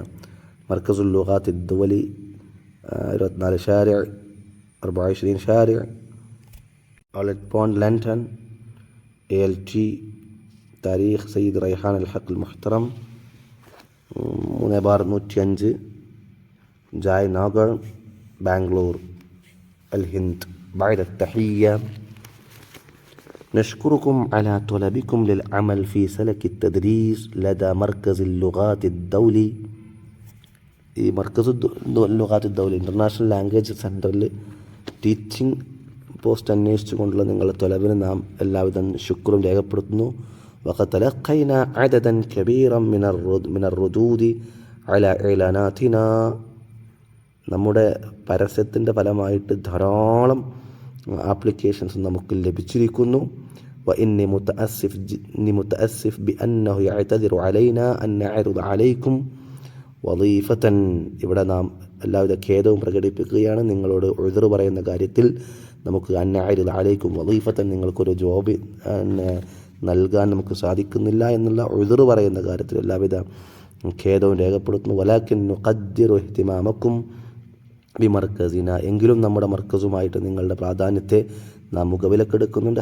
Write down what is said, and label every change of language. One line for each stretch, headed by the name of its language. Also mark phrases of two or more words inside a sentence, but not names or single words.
Arabic: മർക്കസുൽ ലുഗാത്ത് ദുവലി 24 ഷാരിഅ 24 ഷാരിഅ ഔട്ട്ലെറ്റ് പോയിന്റ് ലണ്ടൻ, ALT താരീഖ് സയ്യിദ് റൈഹാൻ അൽ ഹഖ് المحترم, 3/105 ജയനഗർ ബാംഗ്ലൂർ الهند. بعد التحية نشكركم على طلبكم للعمل في سلك التدريس لدى مركز اللغات الدولي.
Malayalam: ഈ മർക്കസ് ലുഗാത്ത് ദൗല ഇൻ്റർനാഷണൽ ലാംഗ്വേജ് സെൻറ്ററിൽ
English: teaching post
Malayalam: അന്വേഷിച്ചു കൊണ്ടുള്ള നിങ്ങളുടെ തൊലവിന് നാം എല്ലാവിധ ശുക്രും രേഖപ്പെടുത്തുന്നു.
Arabic: وقد تلقينا عددا كبيرا من الردود على إعلاناتنا.
Malayalam: നമ്മുടെ പരസ്യത്തിൻ്റെ ഫലമായിട്ട് ധാരാളം ആപ്ലിക്കേഷൻസ് നമുക്ക് ലഭിച്ചിരിക്കുന്നു.
Arabic: وإني متأسف بأنه يعتذر علينا أن نعرض عليكم وظيفة.
Malayalam: ഇവിടെ നാം എല്ലാവിധ ഖേദവും പ്രകടിപ്പിക്കുകയാണ്. നിങ്ങളോട് ഉദ്ർ പറയുന്ന കാര്യത്തിൽ നമുക്ക്
Arabic: أن نعرض عليكم وظيفة,
Malayalam: നിങ്ങൾക്കൊരു ജോബ് നൽകാൻ നമുക്ക് സാധിക്കുന്നില്ല എന്നുള്ള ഉദ്ർ പറയുന്ന കാര്യത്തിൽ എല്ലാവിധ ഖേദവും രേഖപ്പെടുത്തുന്നു.
Arabic: ولكن نقدر اهتمامكم بمركزنا,
Malayalam: എങ്കിലും നമ്മുടെ മർക്കസുമായിട്ട് നിങ്ങളുടെ പ്രാധാന്യത്തെ നാം മുഖവിലക്കെടുക്കുന്നുണ്ട്.